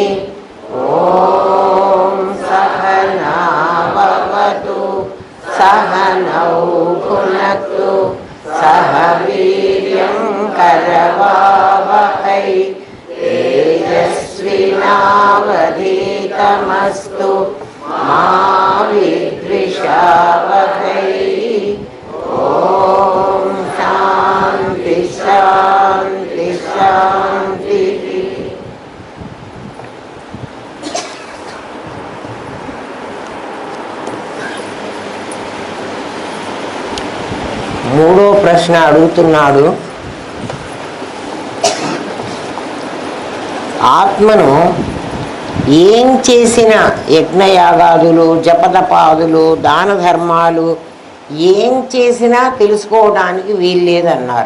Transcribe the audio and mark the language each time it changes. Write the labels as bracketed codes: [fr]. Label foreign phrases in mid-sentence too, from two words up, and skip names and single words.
[sa] ॐ सहना भवतु सहनौ भुनक्तु सह वीर्यं करवावहै तेजस्विनावधीतमस्तु मा विद्विषावहै। ॐ शान्ति शान्ति शान्तिः। [te] మూడో ప్రశ్న అడుగుతున్నాడు. ఆత్మను ఏం చేసిన యజ్ఞయాగాదులు జపతపాదులు దాన ధర్మాలు ఏం చేసినా తెలుసుకోవడానికి వీల్లేదన్నారు.